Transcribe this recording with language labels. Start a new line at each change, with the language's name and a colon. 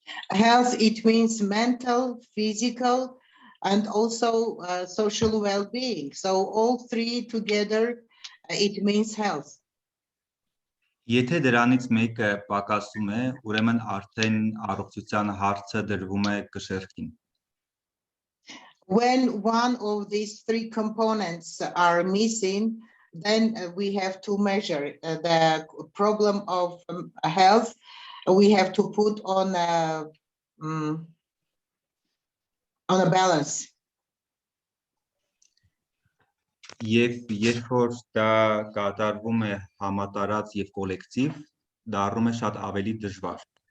English: Health, it means mental, physical, and also social well-being. So all three together, it means health.
Armenian: Եթե դրանից մեկը պակասում է, ուրեմն արդեն առողջության հարցը դրվում է կշեռքին։
English: When one of these three components are missing, then we have to measure the problem of health. We have to put on a balance.
Armenian: Եվ երբ որ դա կատարվում է համատարած եւ կոլեկտիվ, դառնում է շատ ավելի դժվար։